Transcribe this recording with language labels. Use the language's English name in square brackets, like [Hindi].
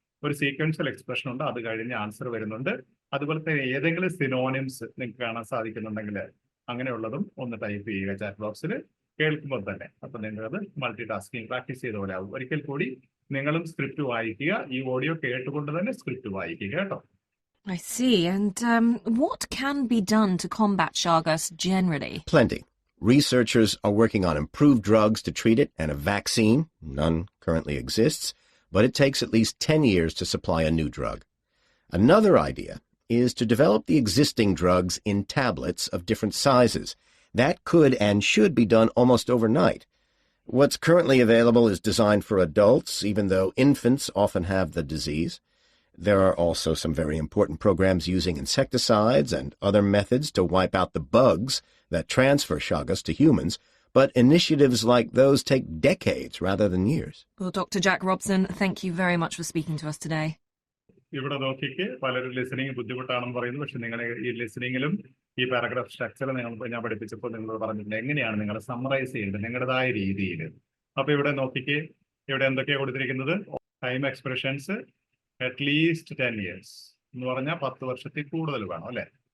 [Malayalam] ഒരു sequential expression ഉണ്ട്, അത് കഴിഞ്ഞ് ആൻസർ വരുന്നുണ്ട്. അതുപോലെ തന്നെ ഏതെങ്കിലും സിനോണിംസ് നിങ്ങൾക്ക് കാണാൻ സാധിക്കുന്നുണ്ടെങ്കിൽ അങ്ങനെയുള്ളതും ഒന്ന് ടൈപ്പ് ചെയ്യുക ചാറ്റ് ബോക്സിൽ കേൾക്കുമ്പോൾ തന്നെ. അപ്പൊ നിങ്ങളത് മൾട്ടി ടാസ്കിങ് പ്രാക്ടീസ് ചെയ്ത പോലെ ആവും. ഒരിക്കൽ കൂടി നിങ്ങളും സ്ക്രിപ്റ്റ് വായിക്കുക. ഈ ഓഡിയോ കേട്ടുകൊണ്ട് തന്നെ സ്ക്രിപ്റ്റ് വായിക്കുക കേട്ടോ. [English] I see. And what can be done to combat Chagas generally? Plenty. Researchers are working on improved drugs to treat it and a vaccine. None currently exists, but it takes at least 10 years to supply a new drug. Another idea is to develop the existing drugs in tablets of different sizes. That could and should be done almost overnight. What's currently available is designed for adults, even though infants often have the disease. There are also some very important programs using insecticides and other methods to wipe out the bugs that transfer Chagas to humans, but initiatives like those take decades rather than years. Well, Dr. Jack Robson, thank you very much for speaking to us today. [Malayalam] ഇവിടെ നോക്കിക്ക് പലരും listening ബുദ്ധിമുട്ടാണെന്ന് പറയുന്നു. പക്ഷെ നിങ്ങൾ ഈ ലിസണിങ്ങിലും ഈ paragraph structure ഞാൻ പഠിപ്പിച്ചപ്പോൾ നിങ്ങൾ പറഞ്ഞിട്ടുണ്ട് എങ്ങനെയാണ് നിങ്ങൾ സമ്മറൈസ് ചെയ്യേണ്ടത് നിങ്ങളുടേതായ രീതിയിൽ. അപ്പൊ ഇവിടെ നോക്കിക്ക്, ഇവിടെ എന്തൊക്കെയാണ് കൊടുത്തിരിക്കുന്നത്? ടൈം എക്സ്പ്രഷൻസ് അറ്റ്ലീസ്റ്റ് 10 years എന്ന് പറഞ്ഞാൽ 10 വർഷത്തിൽ കൂടുതൽ വേണം അല്ലെ.